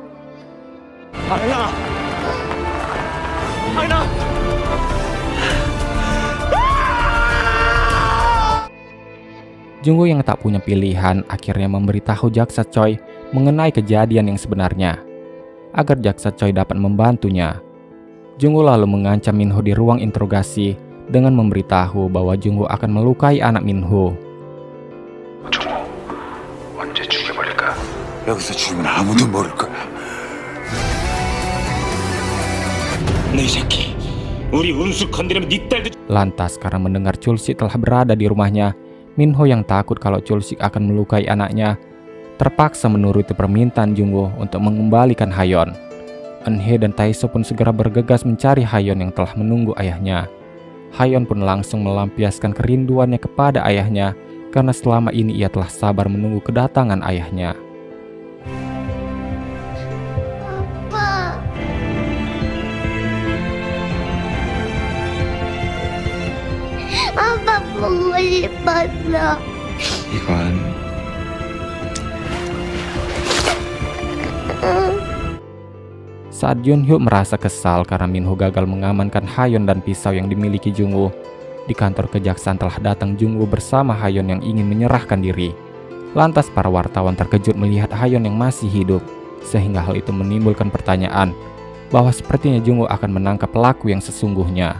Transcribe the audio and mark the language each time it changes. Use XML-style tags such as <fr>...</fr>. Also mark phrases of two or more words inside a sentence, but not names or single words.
<id>Jungwoo yang tak punya pilihan akhirnya memberitahu Jaksa Choi mengenai kejadian yang sebenarnya, agar Jaksa Choi dapat membantunya. Jungwoo lalu mengancam Minho di ruang interogasi dengan memberitahu bahwa Jungwoo akan melukai anak Minho.</id> <ko>언제 여기서 죽으면 아무도 모를 거야. 너 이 새끼, 우리 운수 건드리면 네 딸도.</ko> <id>Lantas karena mendengar Chulsik telah berada di rumahnya, Minho yang takut kalau Chulsik akan melukai anaknya, terpaksa menuruti permintaan Jungwoo untuk mengembalikan Hayeon. Eunhye dan Taeso pun segera bergegas mencari Hayeon yang telah menunggu ayahnya. Hayeon pun langsung melampiaskan kerinduannya kepada ayahnya karena selama ini ia telah sabar menunggu kedatangan ayahnya.</id> <ko>아빠. 아빠 보고 싶었어. 이건</ko> <id>Saat Junhyuk merasa kesal karena Minho gagal mengamankan Hayeon dan pisau yang dimiliki Jungwoo, di kantor kejaksaan telah datang Jungwoo bersama Hayeon yang ingin menyerahkan diri. Lantas para wartawan terkejut melihat Hayeon yang masih hidup, sehingga hal itu menimbulkan pertanyaan bahwa sepertinya Jungwoo akan menangkap pelaku yang sesungguhnya.</id>